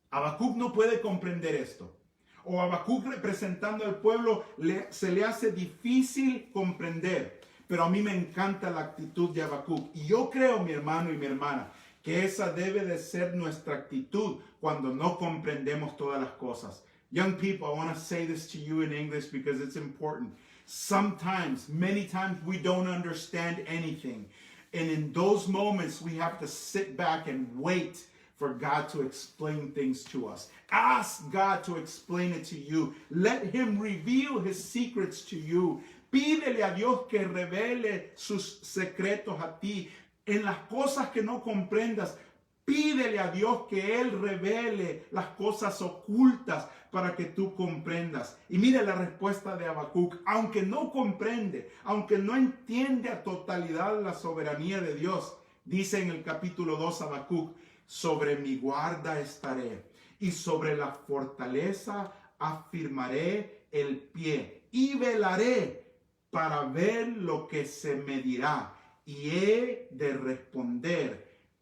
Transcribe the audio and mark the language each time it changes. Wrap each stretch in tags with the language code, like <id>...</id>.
<es>Habacuc no puede comprender esto. O Habacuc, representando al pueblo, se le hace difícil comprender. Pero a mí me encanta la actitud de Habacuc. Y yo creo, mi hermano y mi hermana, que esa debe de ser nuestra actitud cuando no comprendemos todas las cosas.</es> <en>Young people, I want to say this to you in English because it's important. Sometimes, many times, we don't understand anything. And in those moments, we have to sit back and wait for God to explain things to us. Ask God to explain it to you. Let Him reveal His secrets to you.</en> <es>Pídele a Dios que revele sus secretos a ti. En las cosas que no comprendas, pídele a Dios que Él revele las cosas ocultas para que tú comprendas. Y mire la respuesta de Habacuc. Aunque no comprende, aunque no entiende a totalidad la soberanía de Dios, dice en el capítulo 2 Habacuc, sobre mi guarda estaré y sobre la fortaleza afirmaré el pie y velaré para ver lo que se me dirá y he de responder.</es>